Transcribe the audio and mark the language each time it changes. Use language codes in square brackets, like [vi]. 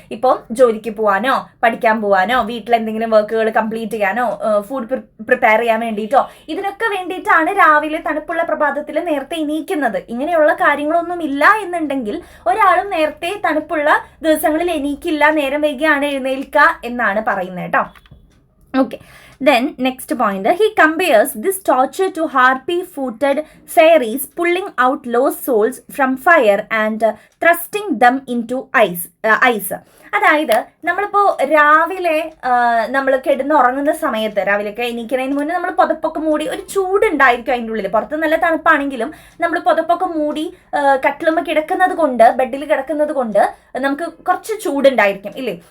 [ml] ഇപ്പം ജോലിക്ക് പോകാനോ പഠിക്കാൻ പോകാനോ വീട്ടിലെന്തെങ്കിലും വർക്കുകൾ കംപ്ലീറ്റ് ചെയ്യാനോ ഫുഡ് പ്രിപ്പയർ ചെയ്യാൻ വേണ്ടിയിട്ടോ ഇതിനൊക്കെ വേണ്ടിയിട്ടാണ് രാവിലെ തണുപ്പുള്ള പ്രഭാതത്തിൽ നേരത്തെ എണീക്കുന്നത്. ഇങ്ങനെയുള്ള കാര്യങ്ങളൊന്നും ഇല്ല എന്നുണ്ടെങ്കിൽ ഒരാളും നേരത്തെ തണുപ്പുള്ള ദിവസങ്ങളിൽ എണീക്കില്ല, നേരം വൈകിയാണ് എഴുന്നേൽക്കുക എന്നാണ് പറയുന്നത് കേട്ടോ. [en] Okay, then next point, he compares this torture to harpy-footed fairies pulling out lost souls from fire and thrusting them into ice. [ml] അതായത് നമ്മളിപ്പോൾ രാവിലെ നമ്മൾ കിടന്നുറങ്ങുന്ന സമയത്ത്, രാവിലെയൊക്കെ എണീക്കുന്നതിന് മുന്നേ നമ്മൾ പുതപ്പൊക്കെ മൂടി, ഒരു ചൂടുണ്ടായിരിക്കും അതിൻ്റെ ഉള്ളിൽ. പുറത്ത് നല്ല തണുപ്പാണെങ്കിലും നമ്മൾ പുതപ്പൊക്കെ മൂടി കട്ടിലുമ്മ കിടക്കുന്നത് കൊണ്ട്, ബെഡിൽ കിടക്കുന്നത് കൊണ്ട് നമുക്ക് കുറച്ച് ചൂടുണ്ടായിരിക്കും ഇല്ലേ?